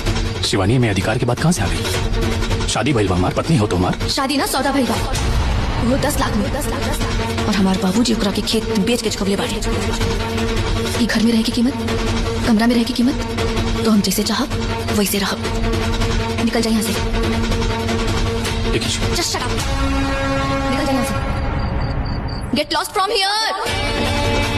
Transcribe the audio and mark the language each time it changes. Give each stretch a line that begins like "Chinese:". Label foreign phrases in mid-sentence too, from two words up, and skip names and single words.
Bhojpuri: शिवानी में अधिकार की बात कहाँ से आ गई? शादी भइल बा, हमार पत्नी हो तुमार। शादी ना सौदा भइल बा, वो 10 लाख में 10 लाख और हमारे बाबूजी ओकरा के खेत बेच के चुकवले बाड़े। ये घर में रहे की कीमत, कमरा में रहे की कीमत, तो हम जैसे चाहब वैसे रहब। निकल जाए यहाँ से।
English: Just shut up.
Bhojpuri: निकल जाए यहाँ से।
English: Get lost from here.